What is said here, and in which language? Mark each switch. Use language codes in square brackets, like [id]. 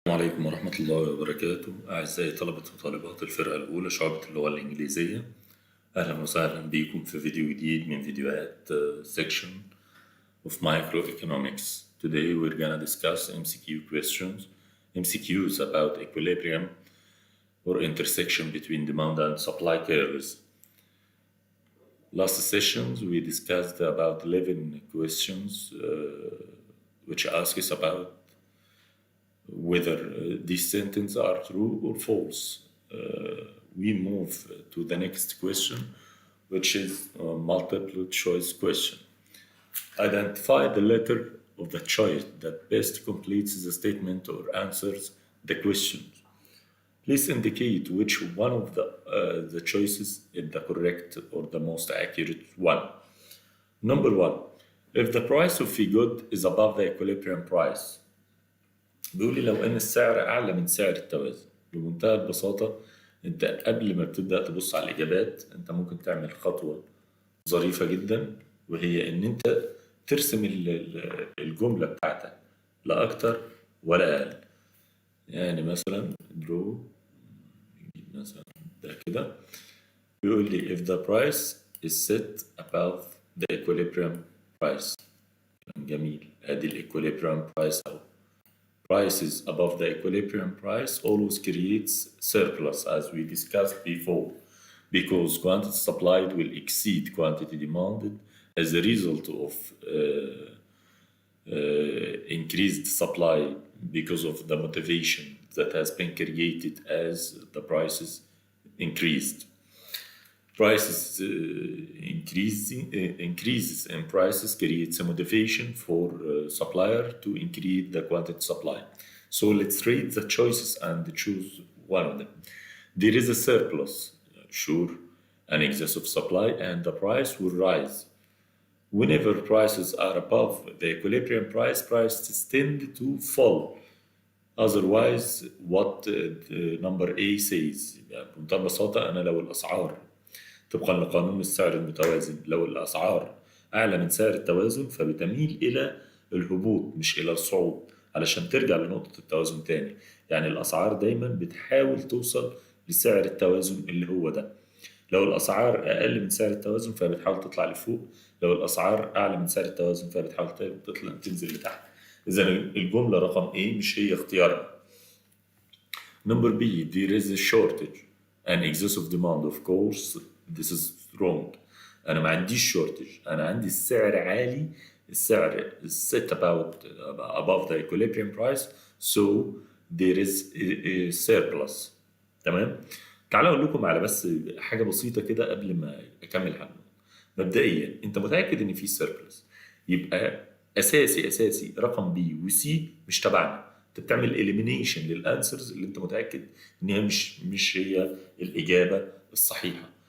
[ar] السلام عليكم ورحمة الله وبركاته. أعزائي طلبة وطالبات الفرقة الأولى شعبة اللغة الإنجليزية، أهلا وسهلا بكم في فيديو جديد من فيديوهات [en] section of microeconomics. Today we're gonna discuss MCQ questions, MCQs about equilibrium or intersection between demand and supply curves. Last sessions we discussed about 11 questions which ask us about whether these sentences are true or false. We move to the next question, which is a multiple choice question. Identify the letter of the choice that best completes the statement or answers the question. Please indicate which one of the choices is the correct or the most accurate one. Number one, if the price of a good is above the equilibrium price. [ar] بيقول لي لو ان السعر اعلى من سعر التوازن. بمنتهى البساطه انت قبل ما بتبدا تبص على الاجابات انت ممكن تعمل خطوه ظريفه جدا، وهي ان انت ترسم الجمله بتاعتك لا اكتر ولا اقل. يعني مثلا درو مثلا ده كده بيقول لي [en] if the price is set above the equilibrium price. [ar] جميل، ادي الايكوليبريم برايس اهو. [en] Prices above the equilibrium price always creates surplus, as we discussed before, because quantity supplied will exceed quantity demanded as a result of increased supply because of the motivation that has been created as the prices increased. Prices increases in prices creates a motivation for supplier to increase the quantity supply. So let's read the choices and choose one of them. There is a surplus, sure, an excess of supply, and the price will rise. Whenever prices are above the equilibrium price, prices tend to fall. Otherwise, what the number A says. [ar] بمنتهى البساطة أنا لو الأسعار طبقا لقانون السعر المتوازن، لو الأسعار أعلى من سعر التوازن فبتميل إلى الهبوط مش إلى الصعود، علشان ترجع لنقطة التوازن تاني. يعني الأسعار دايما بتحاول توصل لسعر التوازن اللي هو ده. لو الأسعار أقل من سعر التوازن فبتحاول تطلع لفوق، لو الأسعار أعلى من سعر التوازن فبتحاول تنزل لتحت. إذا الجملة رقم A مش هي اختيارنا. [en] Number B, there is a shortage, an excess of demand. Of course, this is wrong. [ar] أنا ما عنديش shortage، أنا عندي السعر عالي، السعر [en] is set above the equilibrium price, so there is a surplus. [ar] تمام؟ تعالوا أقول لكم على بس حاجة بسيطة كده قبل ما أكمل حاجة. مبدئيا أنت متأكد إن في surplus، يبقى أساسي رقم B و C مش تبعنا. انت بتعمل elimination للانسرز اللي انت متاكد ان هي مش هي الاجابه الصحيحه.